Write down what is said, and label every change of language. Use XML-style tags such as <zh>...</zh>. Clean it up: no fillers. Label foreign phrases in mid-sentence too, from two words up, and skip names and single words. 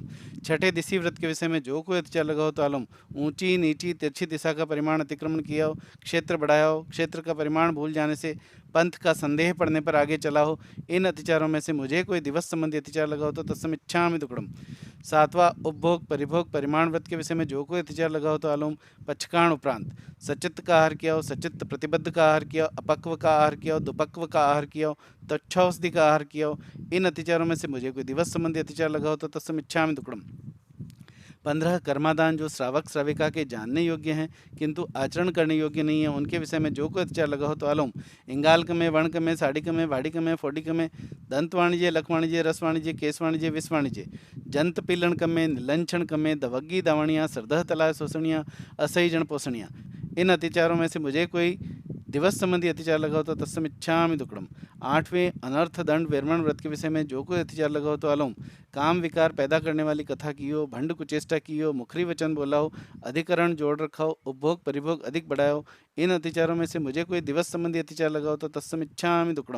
<hi>छठे दिशी व्रत के विषय में जो कोई अतिचार लगा हो तो आलोम। ऊंची नीची तिरछी दिशा का परिमाण अतिक्रमण किया हो, क्षेत्र बढ़ाया हो, क्षेत्र का परिमाण भूल जाने से पंथ का संदेह पड़ने पर आगे चला हो, इन अतिचारों में से मुझे कोई दिवस संबंधी अतिचार लगा हो तो</hi> <pra>तत्समिच्छामि दुक्कड़म।</pra> <hi>सातवां उपभोग परिभोग परिमाण व्रत के विषय में जो कोई अतिचार लगा हो तो आलोम। पक्षकाण उपरांत सचित्त का आहार किया हो, सचित्त प्रतिबद्ध का आहार किया हो, अपक्व का आहार किया हो, दुपक्व का आहार किया हो, तच्छौषधि का आहार किया हो, इन अतिचारों में से मुझे कोई दिवस संबंधी अतिचार लगा हो तो</hi> <pra>तत्समिच्छामि दुक्कड़म।</pra> <hi>15 कर्मादान जो श्रावक श्राविका के जानने योग्य हैं किंतु आचरण करने योग्य नहीं है, उनके विषय में जो कोई अत्याचार लगा हो तो अलौम इंगाल्क में, वर्णक में, साड़िक में, वाड़िक में, फोडिक में, दंत वाणिज्य, लक वाणिज्य, रस वाणिज्य, केस वाणिज्य, विष वाणिज्य, जंत पीलणक में, नीलंछणक में,</hi> <pra>दवग्गी दावणियाँ, श्रद्धह तलाय शोषणियाँ, असही जन पोषणियाँ,</pra> <hi>इन अत्याचारों में से मुझे कोई दिवस संबंधी अत्याचार लगा हो तो</hi> <pra>तत्समिच्छामि दुक्कडम।</pra> <hi>8वें अनर्थ दंड वेरमण व्रत के विषय में जो कोई अत्याचार लगा हो तो अलौम काम विकार पैदा करने वाली कथा की हो, भंड कुचेष्टा की हो, मुखरी वचन बोला हो, अधिकरण जोड़ रखा हो, उपभोग परिभोग अधिक बढ़ाया हो, इन अत्याचारों में से मुझे कोई दिवस संबंधी अत्याचार लगा हो तो</hi> <pra>तत्समिच्छामि दुक्कडम।</pra>